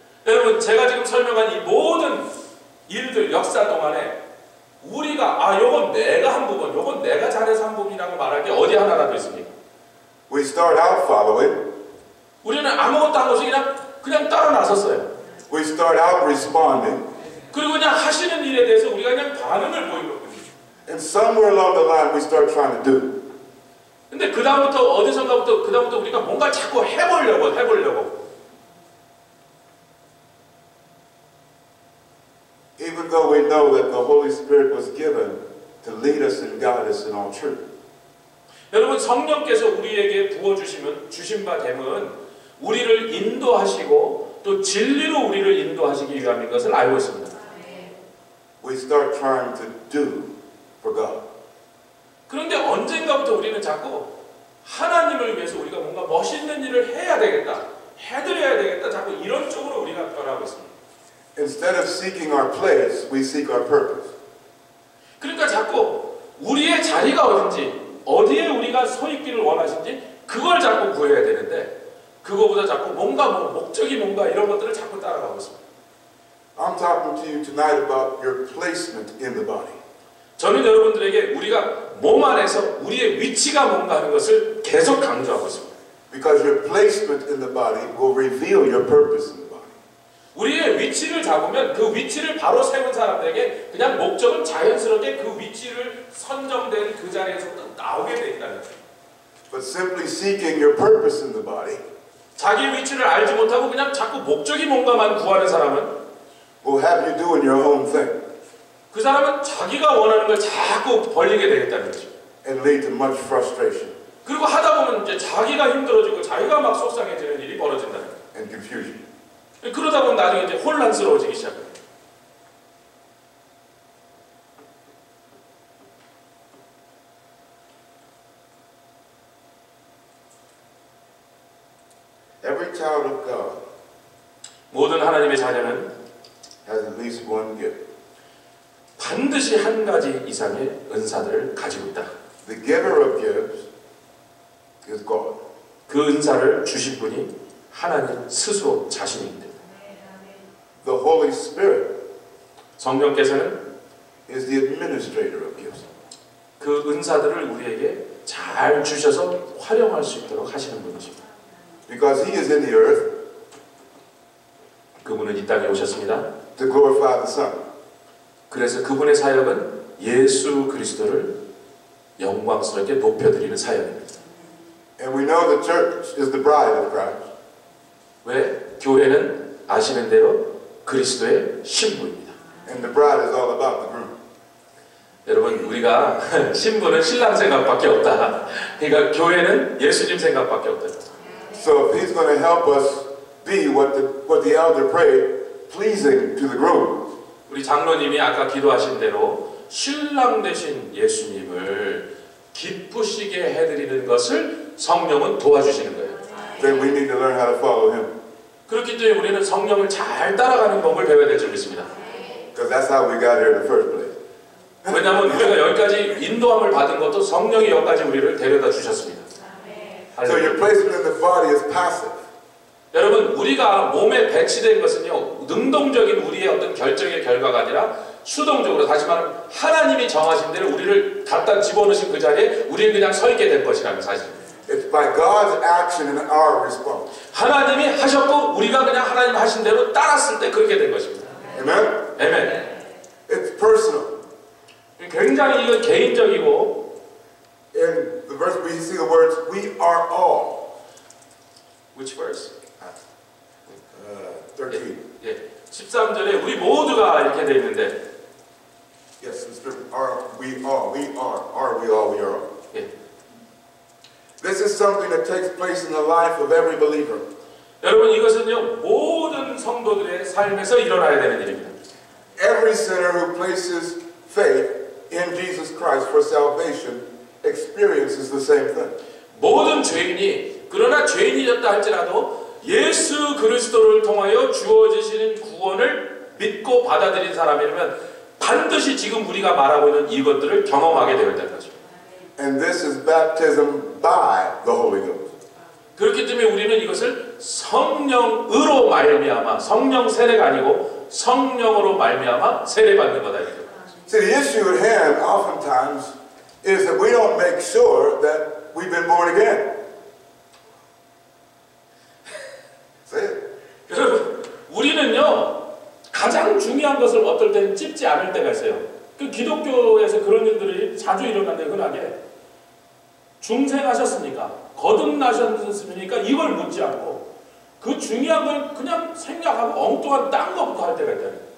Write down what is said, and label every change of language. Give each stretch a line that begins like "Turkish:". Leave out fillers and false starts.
Korean: 여러분 제가 지금 설명한 이 모든 일들 역사 동안에 우리가 요건 내가 한 부분, 요건 내가 잘해서 한 부분이라고 말할 게 어디 하나라도 있습니까?
English: We start out following.
Korean: 우리는 아무것도 한 없이 그냥 따라 나섰어요.
English: We start out responding.
Korean: 그리고 그냥 하시는 일에 대해서 우리가 그냥 반응을 보이거든요.
English: And somewhere along the line we start trying to do.
Korean: 근데 그 다음부터 우리가 뭔가 자꾸 해보려고.
English: Even though we know that the Holy Spirit was given to lead us and guide us in all truth.
Korean: 여러분 성령께서 우리에게 주신 바 됨은 우리를 인도하시고 또 진리로 우리를 인도하시기 위함인 것을 알고 있습니다.
English: We start trying to do for God.
Korean: 그런데 언젠가부터 우리는 자꾸 하나님을 위해서 우리가 뭔가 멋있는 일을 해야 되겠다, 해드려야 되겠다, 자꾸 이런 쪽으로 우리가 변하고 있습니다.
English: Instead of seeking our place, we seek our purpose.
Korean: 그러니까 자꾸 우리의 자리가 어딘지, 어디에 우리가 서 있기를 원하신지 그걸 자꾸 구해야 되는데 그거보다 자꾸 목적이 뭔가 이런 것들을 자꾸 따라가고 있습니다.
English: I'm talking to you tonight about your placement in the body.
Korean: 저는 여러분들에게 우리가 몸 안에서 우리의 위치가 뭔가 하는 것을 계속 강조하고 있습니다.
English: Because your placement in the body will reveal your purpose in the body.
Korean: 우리의 위치를 잡으면 그 위치를 바로 세운 사람들에게 그냥 목적은 자연스럽게 그 위치를 선정된 그 자리에서 또 나오게 돼 있다는 거예요.
English: But simply seeking your purpose in the body
Korean: 자기 위치를 알지 못하고 그냥 자꾸 목적이 뭔가만 구하는 사람은
English: will have you doing your own thing.
Korean: 그 사람은 자기가 원하는 걸 자꾸 벌리게 되겠다는 거죠.
English: And lead to much frustration.
Korean: 그리고 하다 보면 이제 자기가 힘들어지고 자기가 막 속상해지는 일이 벌어진다는 거예요.
English: And confusion.
Korean: 그러다 보면 나중에 이제 혼란스러워지기 시작해요.
English: Every child of God
Korean: 모든 하나님의 자녀는
English: has at least one gift.
Korean: 반드시 한 가지 이상의 은사들을 가지고 있다.
English: The giver of gifts is God.
Korean: 그 은사를 주신 분이 하나님 스스로 자신입니다.
English: The Holy Spirit
Korean: 성령께서는
English: is the administrator of gifts.
Korean: 그 은사들을 우리에게 잘 주셔서 활용할 수 있도록 하시는 분이십니다.
English: Because He is in the earth
Korean: 그분은 이 땅에 오셨습니다.
English: to glorify the Son.
Korean: 그래서 그분의 사역은 예수 그리스도를 영광스럽게 높여드리는 사역입니다.
English: And we know the church is the bride of Christ.
Korean: 왜? 교회는 아시는 대로 그리스도의 신부입니다.
English: And the bride is all about the groom.
Korean: 여러분 우리가 신부는 신랑 생각밖에 없다. 그러니까 교회는 예수님 생각밖에 없다.
English: So if he's going to help us be what the elder prayed, pleasing to the groom.
Korean: 우리 장로님이 아까 기도하신 대로 신랑 되신 예수님을 기쁘시게 해드리는 것을 성령은 도와주시는 거예요.
English: Then we need to learn how to follow him.
Korean: 그렇기 때문에 우리는 성령을 잘 따라가는 법을 배워야 될 줄 믿습니다.
English: Because that's how we got here in the first place.
Korean: 왜냐하면 우리가 여기까지 인도함을 받은 것도 성령이 여기까지 우리를 데려다 주셨습니다.
English: So your placement in the body is passive.
Korean: 여러분 우리가 몸에 배치된 것은요 능동적인 우리의 어떤 결정의 결과가 아니라 수동적으로 다시 말하면 하나님이 정하신 대로 우리를 갖다 집어넣으신 그 자리에 우리는 그냥 서 있게 된 것이라는 사실입니다.
English: It's by God's action and our response.
Korean: 하나님이 하셨고 우리가 그냥 하나님 하신 대로 따랐을 때 그렇게 된 것입니다.
English: Amen?
Korean: 아멘.
English: It's personal.
Korean: 굉장히 이거 개인적이고
English: In the verse we see the words, we are all. Which verse? 13.
Korean: 예, 13절에 우리 모두가 이렇게 돼 있는데
English: Yes, we all.
Korean: 예.
English: This is something that takes place in the life of every believer.
Korean: 여러분 이것은요 모든 성도들의 삶에서 일어나야 되는 일입니다.
English: Every sinner who places faith in Jesus Christ for salvation experiences the same thing.
Korean: 모든 죄인이 그러나 죄인이었다 할지라도 예수 그리스도를 통하여 주어지시는 구원을 믿고 받아들인 사람이라면 반드시 지금 우리가 말하고 있는 이것들을 경험하게 되어 있다는 것입니다.
English: And this is baptism by the Holy Ghost.
Korean: 그렇기 때문에 우리는 이것을 성령으로 말미암아 성령 세례가 아니고 성령으로 말미암아 세례받는 거다.
English: See, the issue at hand oftentimes is that we don't make sure that we've been born again. Say it.
Korean: 여러분, 우리는요 가장 중요한 것을 어떨 때는 찝지 않을 때가 있어요. 그 기독교에서 그런 일들이 자주 일어나는데 흔하게 중생하셨습니까? 거듭나셨습니까? 이걸 묻지 않고 그 중요한 걸 그냥 생략하고 엉뚱한 딴 것부터 할 때가 있잖아요.